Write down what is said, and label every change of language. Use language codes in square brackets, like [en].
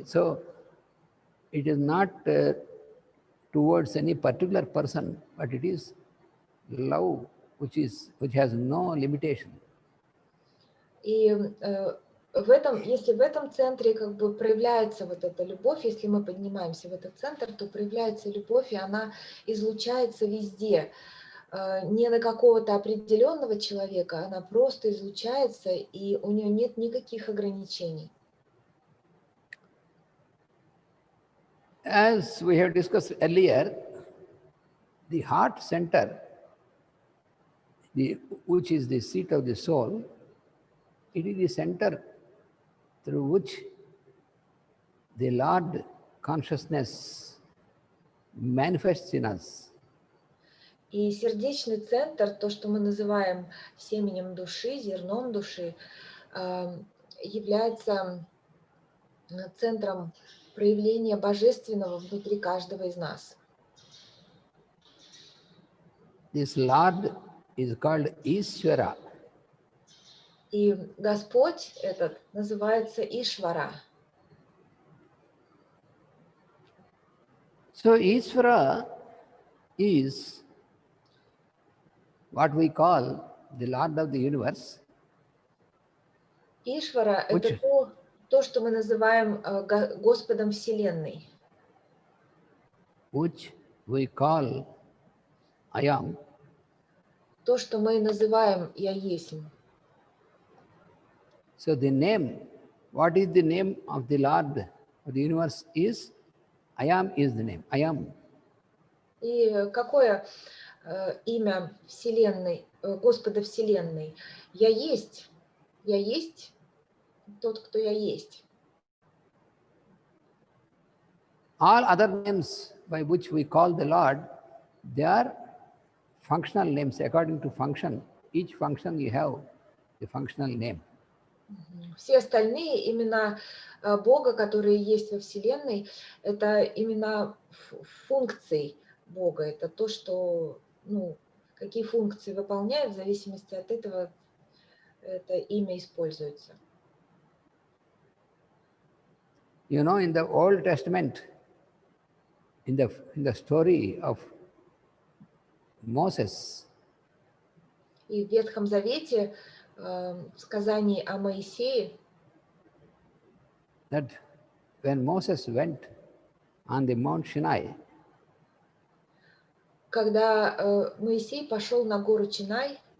[en] So it is not towards any particular person, but it is love which has no limitation. [ru] И если в этом центре как бы проявляется вот эта любовь, если мы поднимаемся в этот центр, то проявляется любовь, и она излучается везде. Не на какого-то определенного человека, она просто излучается, и у нее нет никаких ограничений. [en] As we have discussed earlier, the heart center, which is the seat of the soul, it is the center through which the Lord consciousness manifests in us. [ru] И сердечный центр, то, что мы называем семенем души, зерном души, является центром проявления божественного внутри каждого из нас. [en] This Lord is called Ishvara. [ru] И Господь этот называется Ишвара. [en] So Ishvara is what we call the Lord of the universe. [ru] Ишвара — это то, что мы называем Господом Вселенной. [en] Which we call I am. [ru] То, что мы называем Я Есмь. [en] So the name, what is the name of the Lord of the universe is? I am is the name. I am. [ru] И какое имя Вселенной, Господа Вселенной? Я есть. Я есть тот, кто я есть. [en] All other names by which we call the Lord, they are functional names according to function. Each function you have the functional name. [ru] Все остальные имена Бога, которые есть во Вселенной, это имена функций Бога. Это то, что, какие функции выполняют, в зависимости от этого это имя используется. [en] You know, in the Old Testament, in the story of Moses, [ru] И в Ветхом Завете, в сказании о Моисее, [en] that when Moses went on the Mount Sinai, [ru] когда Моисей пошел на гору Чинай,